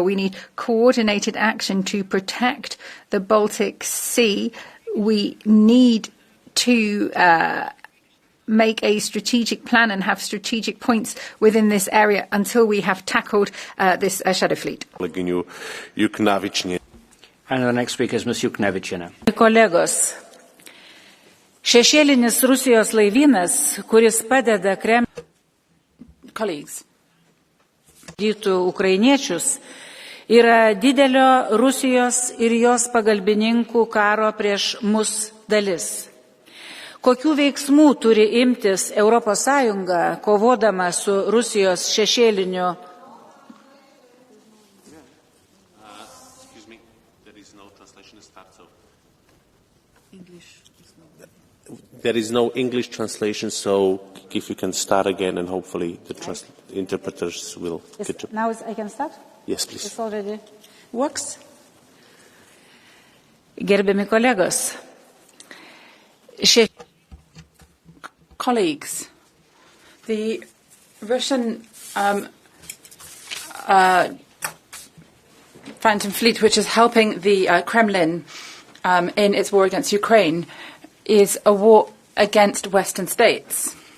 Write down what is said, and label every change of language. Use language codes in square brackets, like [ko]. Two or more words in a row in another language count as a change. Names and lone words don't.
[en] We need coordinated action to protect the Baltic Sea. We need to make a strategic plan and have strategic points within this area until we have tackled this shadow fleet. And the next speaker is Ms. Juknevičienė. [lt] Kolegos, šešėlinis Rusijos laivynas, kuris padeda Kremliui ukrainiečius, yra didelio Rusijos ir jos pagalbininkų karo prieš mus dalis. Kokių veiksmų turi imtis Europos Sąjunga, kovodama su Rusijos šešėliniu? [en] There is no English translation, so if you can start again, and hopefully the interpreters will get to... Now I can start? Yes, please. This already works? [lt] Gerbiami kolegos, [en] colleagues, the Russian Phantom Fleet, which is helping the Kremlin in its war against Ukraine, is a war against Western states.